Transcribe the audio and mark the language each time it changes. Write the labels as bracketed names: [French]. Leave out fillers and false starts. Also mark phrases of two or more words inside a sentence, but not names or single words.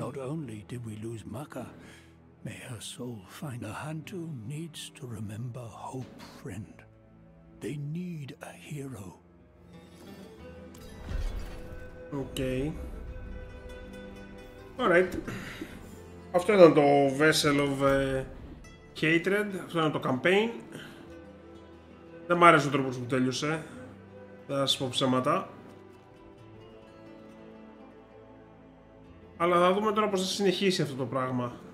[English] Not only did we lose Maka, may her soul find. Nahantu needs to remember hope, friend. They need a hero. Okay. Alright. [Greek] Αυτό ήταν το Vessel of Hatred. Αυτό ήταν το campaign. Δεν μ' άρεσε ο τρόπος που τέλειωσε. Δεν θα σας πω ψέματα. Αλλά θα δούμε τώρα πώς θα συνεχίσει αυτό το πράγμα.